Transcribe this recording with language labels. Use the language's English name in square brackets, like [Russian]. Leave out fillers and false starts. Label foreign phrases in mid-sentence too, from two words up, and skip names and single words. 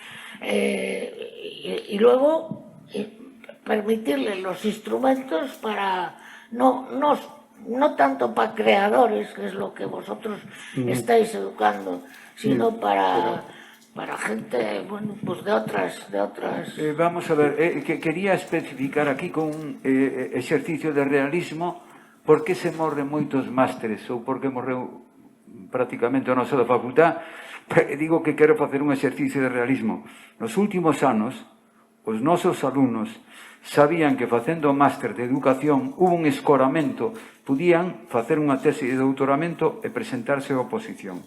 [Spanish] Y luego permitirles los instrumentos para no tanto para creadores, que es lo que vosotros estáis educando, sino para gente, bueno, pues de otras... [Galician] Vamos a ver, quería especificar aquí con un exercicio de realismo por que se morren moitos másteres ou por que morreu prácticamente a nosa da facultad. Digo que quero facer un exercicio de realismo. Nos últimos anos, os nosos alumnos sabían que facendo o máster de educación hubo un escoramento, podían facer unha tese de doutoramento e presentarse a oposición.